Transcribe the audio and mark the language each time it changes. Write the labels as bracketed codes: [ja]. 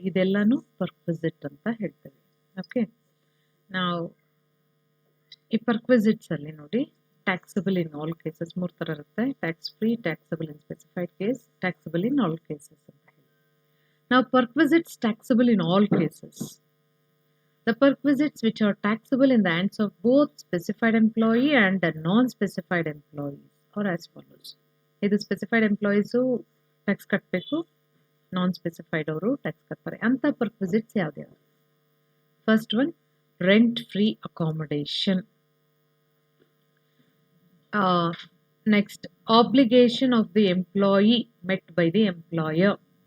[kn] ಇದೆಲ್ಲಾನು ಪರ್ಕ್ವಿಸಿಟ್ ಅಂತ ಹೇಳ್ತೇವೆ. ಓಕೆ, ನಾವು ಈ ಪರ್ಕ್ವಿಸಿಟ್ಸ್ ಅಲ್ಲಿ ನೋಡಿ, [en] taxable in all cases [kn] 3 ಥರ ಇರುತ್ತೆ. [en] tax free, taxable in specified case, taxable in all cases [kn] ಅಂತ ಹೇಳಿ. ನಾವು [en] Perquisites taxable in all cases. The perquisites which are taxable in the hands of both specified employee and the non-specified employees are as follows. [kn] ಇದು specified employees tax ಕಟ್ಟಬೇಕು, ನಾನ್ specified ಅವರು tax ಕಟ್ತಾರೆ. [en] ಅಂತ ಪರ್ಕ್ವಿಸಿಟ್ಸ್ [kn] ಯಾವ್ದ್ಯಾವ್ದು? [en] First one, rent free accommodation. Next, obligation of the employee met by the employer.